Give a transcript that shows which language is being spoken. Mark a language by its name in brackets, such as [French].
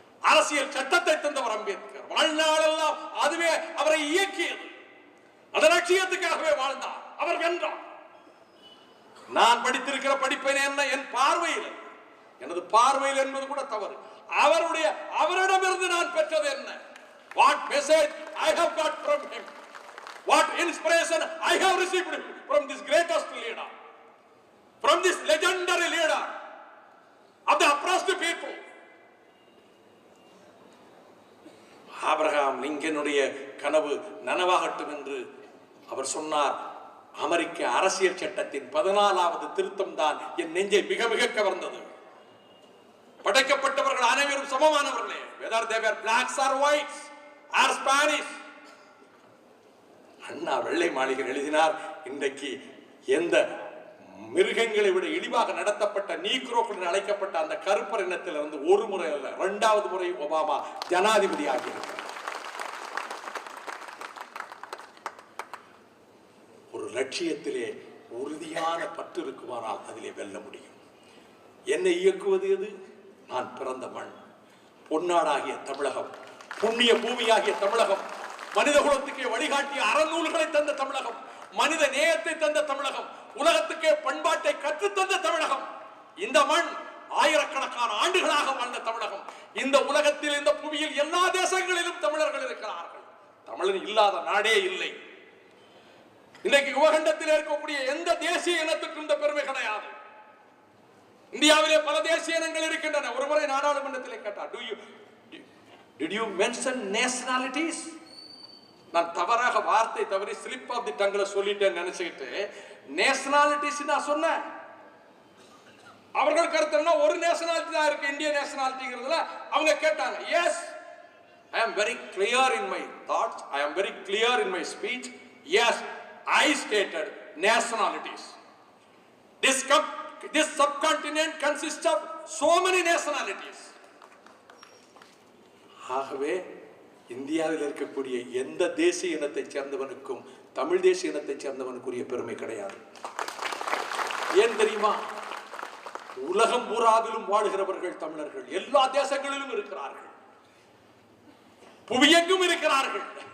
[Tamil] அரசியல் சட்டத்தை தந்தவர் அம்பேத்கர். வாழ்நாளெல்லாம் அதுவே அவரை இயக்கியது. அந்த லட்சியத்துக்காகவே வாழ்ந்தார். அவர் வென்றார். நான் படித்திருக்கிற படிப்பை என்ன, என் பார்வையில், எனது பார்வையில் என்பது கூட தவறு, அவரிடமிருந்து நான் பெற்றது என்ன? [English] What message I have got from him, what inspiration I have received from this greatest leader, from this legendary leader of the oppressed people. [Tamil] Abraham லிங்கனுடைய கனவு நனவாகட்டும் என்று அவர் சொன்னார். அமெரிக்க அரசியல் சட்டத்தின் 14வது திருத்தம் தான் என் நெஞ்சை மிக மிக கவர்ந்தது. படைக்கப்பட்டவர்கள் அனைவரும் சமமானவர்களே, [English] whether they were blacks or whites or Spanish. [Tamil] அண்ணா வெள்ளை மாளிகை எழுதினார், இன்றைக்கு எந்த மிருகங்களை விட இழிவாக நடத்தப்பட்ட நீக்ரோக்கள் என்று அழைக்கப்பட்ட அந்த கருப்பர் இனத்திலிருந்து ஒரு முறை அல்ல 2வது முறை ஒபாமா ஜனாதிபதி ஆகியிருக்கிறார். ஒரு லட்சியத்திலே உறுதியான பற்று இருக்குமானால் அதிலே வெல்ல முடியும். என்னை இயக்குவது எது? நான் பிறந்த மண், பொன்னாடாகிய தமிழகம், புண்ணிய பூமியாகிய தமிழகம், மனித குலத்துக்கே வழிகாட்டிய அறநூல்களை தந்த தமிழகம், மனித நேயத்தை தந்த தமிழகம், உலகத்துக்கே பண்பாட்டை கற்றுத்தந்த தமிழகம். இந்த மண் ஆயிரக்கணக்கான ஆண்டுகளாக வாழ்ந்த தமிழகம். இந்த உலகத்தில், இந்த புவியில் எல்லா தேசங்களிலும் தமிழர்கள் இருக்கிறார்கள். தமிழன் இல்லாத நாடே இல்லை. இன்றைக்கு உபகண்டத்தில் இருக்கக்கூடிய எந்த தேசிய இனத்துக்கும் இந்த பெருமை கிடையாது. இந்தியாவிலே பல தேசிய இனங்கள் இருக்கின்றன. ஒருமுறை நாடாளுமன்றத்திலே கேட்டார், [English] did you mention nationalities? [Tamil] நான் தவறாக வார்த்தை தவறி [English] slip of the டங்ல [Tamil] சொல்லிட்டேன்னு நினைச்சுக்கிட்டு நேஷனாலிட்டிஸ் நான் சொன்னேன். அவர்கள் கருத்து ஒரு நேஷனாலிட்டி தான் இருக்கு, இந்திய நேஷனாலிட்டிங்கிறதுல. அவங்க கேட்டாங்க, [English] Yes, I am very clear in my thoughts, I am very clear in my speech. Yes, I stated nationalities. This subcontinent consists of so many nationalities. [Tamil] ஆகவே இந்தியாவில் இருக்கக்கூடிய எந்த தேசிய இனத்தை சேர்ந்தவனுக்கும் தமிழ் தேசிய இனத்தை சேர்ந்தவனுக்குரிய பெருமை கிடையாது. ஏன் தெரியுமா? உலகம் பூராவிலும் வாழ்கிறவர்கள் தமிழர்கள். எல்லா தேசங்களிலும் இருக்கிறார்கள், புவியெங்கும் இருக்கிறார்கள்.